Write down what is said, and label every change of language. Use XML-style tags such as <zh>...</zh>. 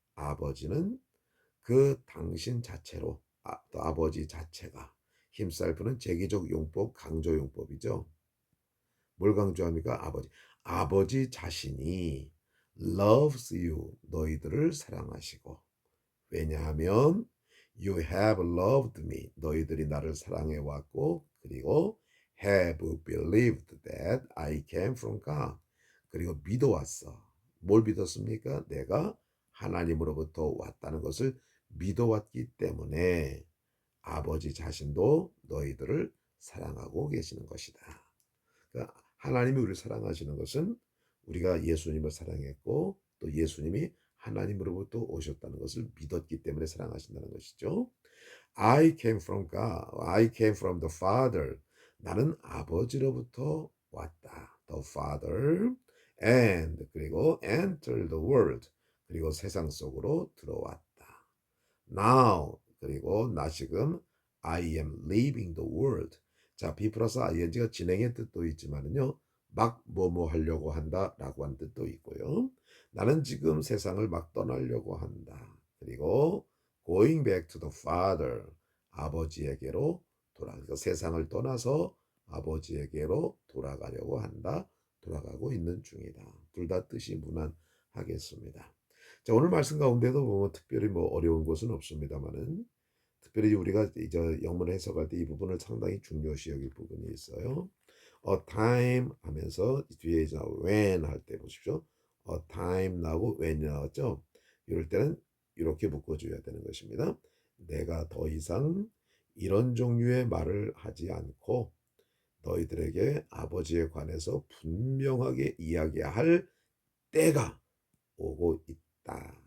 <ko>아버지는 그 당신 자체로 또 아버지 자체가 himself는 제기적 용법, 강조 용법이죠. 뭘 강조합니까? 아버지 자신이</ko> <en>loves you</en> <ko>너희들을 사랑하시고 왜냐하면</ko> <en>you have loved me</en> <ko>너희들이 나를 사랑해 왔고 그리고</ko> <en>have believed that I came from God</en> <ko>그리고 믿어왔어. 뭘 믿었습니까? 내가 하나님으로부터 왔다는 것을 믿어왔기 때문에 아버지 자신도 너희들을 사랑하고 계시는 것이다. 그러니까 하나님이 우리를 사랑하시는 것은 우리가 예수님을 사랑했고 또 예수님이 하나님으로부터 오셨다는 것을 믿었기 때문에 사랑하신다는 것이죠.</ko> <en>I came from God. I came from the Father.</en> <ko>나는 아버지로부터 왔다.</ko> <en>The Father. And 그리고 enter the world.</en> <ko>그리고 세상 속으로 들어왔다.</ko> <en>Now</en> <ko>그리고 나 지금</ko> <en>I am leaving the world.</en> <ko>자, be 플러스 ing가 진행의 뜻도 있지만은요. 막 뭐뭐 하려고 한다라고 하는 뜻도 있고요. 나는 지금 세상을 막 떠나려고 한다.</ko> <en>그리고 going back to the father.</en> <ko>아버지에게로 그러니까 세상을 떠나서 아버지에게로 돌아가려고 한다. 돌아가고 있는 중이다. 둘 다 뜻이 무난하겠습니다. 자, 오늘 말씀 가운데도 보면 특별히 뭐 어려운 것은 없습니다만은 특별히 우리가 이제 영문 해석할 때 이 부분을 상당히 중요시 여길 부분이 있어요.</ko> <en>A time</en> <ko>하면서 뒤에 이제 when 할 때 보십시오.</ko> <en>A time</en> <ko>나오고 when 나왔죠. 이럴 때는 이렇게 묶어줘야 되는 것입니다. 내가 더 이상 이런 종류의 말을 하지 않고 너희들에게 아버지에 관해서 분명하게 이야기할 때가 오고 있다.</ko>